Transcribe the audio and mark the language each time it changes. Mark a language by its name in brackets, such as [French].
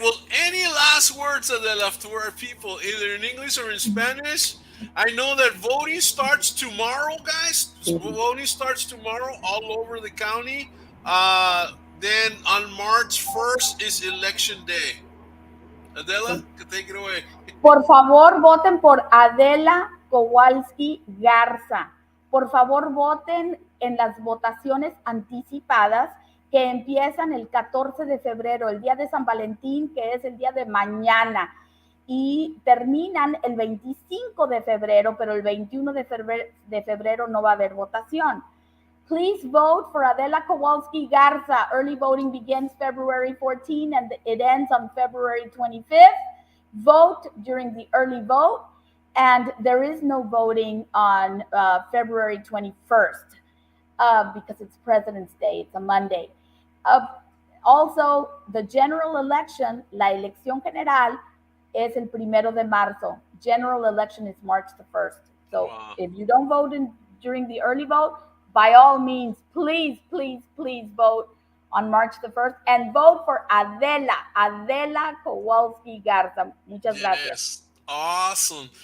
[English] Well, any last words that they left to our people, either in English or in Spanish? I know that voting starts tomorrow, guys. Voting starts tomorrow all over the county. Uh, then on March 1st is election day. Adela, take it away. [Spanish] Por favor, voten por Adela Kowalski-Garza. Por favor, voten en las votaciones anticipadas que empiezan el 14 de febrero, el día de San Valentín, que es el día de mañana, y terminan el 25 de febrero, pero el 21 de febrero no va a haber votación. [English] Please vote for Adela Kowalski-Garza. Early voting begins February 14 and it ends on February 25th. Vote during the early vote, and there is no voting on February 21st because it's President's Day. It's a Monday. Uh, Also, the general election, [Spanish] la elección general, es el 1 de marzo. [English] General election is March the 1st. So Wow. if you don't vote during the early vote, by all means, please, please, please vote on March the 1st and vote for Adela Kowalski-Garza. [Spanish] Muchas gracias. [English] Yes. Awesome.